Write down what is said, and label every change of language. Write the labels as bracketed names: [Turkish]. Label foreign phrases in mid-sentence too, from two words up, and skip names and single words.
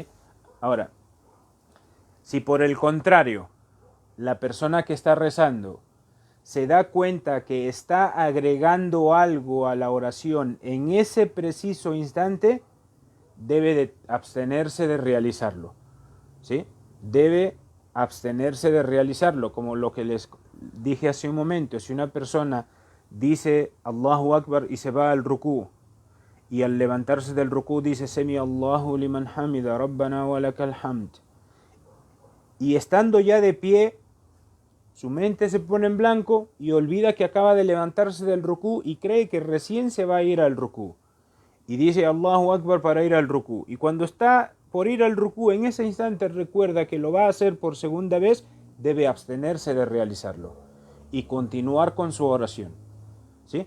[Spanish] Ahora, si por el contrario, la persona que está rezando se da cuenta que está agregando algo a la oración en ese preciso instante, debe de abstenerse de realizarlo, ¿sí? Debe abstenerse de realizarlo, como lo que les dije hace un momento. Si una persona dice [Arabic] الله أكبر [Spanish] y se va al rukú, y al levantarse del rukú dice [Arabic] سمع الله لمن حمده ربنا ولك الحمد, [Spanish] y estando ya de pie, su mente se pone en blanco y olvida que acaba de levantarse del rukú y cree que recién se va a ir al rukú. Y dice [Arabic] الله أكبر [Spanish] para ir al rukú. Y cuando está por ir al rukú, en ese instante recuerda que lo va a hacer por segunda vez, debe abstenerse de realizarlo y continuar con su oración, ¿sí?